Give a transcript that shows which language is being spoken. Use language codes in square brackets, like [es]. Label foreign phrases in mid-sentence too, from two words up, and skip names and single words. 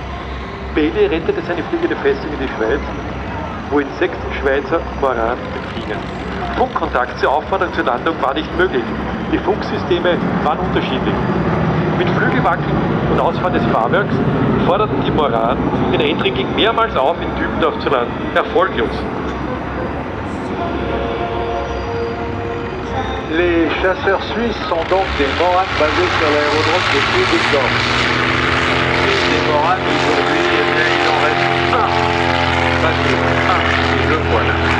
[de] Bailey rettete seine fliegende Festung in die Schweiz, wo ihn 6 Schweizer Moran empfingen. Funkkontakt zur Aufforderung zur Landung war nicht möglich. Die Funksysteme waren unterschiedlich. Mit Flügelwackeln und Ausfahren des Fahrwerks forderten die Moran den Eindringling mehrmals auf, in Dübendorf zu landen. Erfolglos. [fr] Les chasseurs suisses sont donc des Morans basés sur l'aérodrome de Dübendorf. Et des Morans aujourd'hui, eh bien, il en reste un. Pas deux, un. Et le voilà.